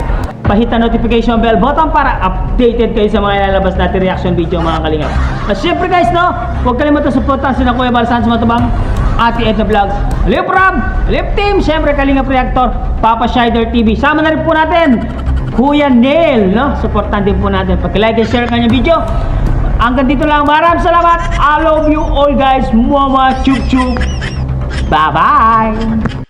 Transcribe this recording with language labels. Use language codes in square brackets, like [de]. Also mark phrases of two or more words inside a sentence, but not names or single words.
[tl] Pahit ang [en] notification bell button [tl] para updated kayo sa mga ilalabas natin [en] reaction video [tl] mga Kalingap. At siyempre guys, no, huwag kalimutan supportan sina Kuya Balsan sa Matubang, Ate Edna Vlogs, Alip Rob, Alip Team, siyempre Kalingap Reactor, Papa Shider TV. Sama na rin po natin Kuya Neil, no? Supportan din po natin. Pag- [en] like and share [tl] kanyang video. Hanggang dito lang. Maraming salamat. [en] I love you all guys. Mama chup chup. Bye-bye.